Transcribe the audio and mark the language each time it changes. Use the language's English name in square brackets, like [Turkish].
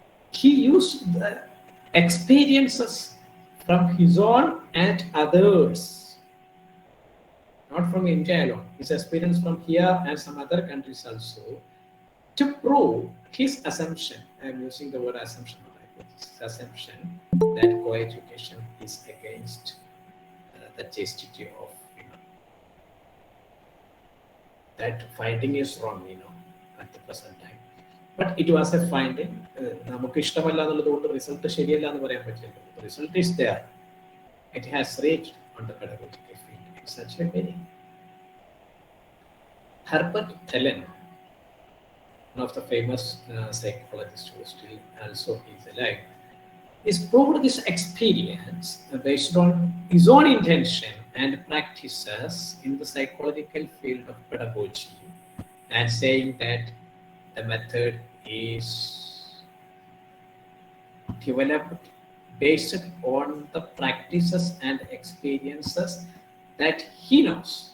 [English] He used the experiences from his own and others, not from India alone, his experience from here and some other countries also, to prove his assumption. I am using the word assumption, his assumption that co-education is against the chastity of women. That finding is wrong, at the present time. But it was a finding. [Malayalam] നമുക്ക് ഇഷ്ടമല്ല എന്നുള്ളതുകൊണ്ട് result ശരിയല്ല എന്ന് പറയാൻ പറ്റില്ല. [English] The result is there. It has reached on the pedagogical field in such a way. Herbert Allen, one of the famous psychologists who still also is alive, is proved this experience based on his own intention and practices in the psychological field of pedagogy, and saying that the method is developed based on the practices and experiences that he knows.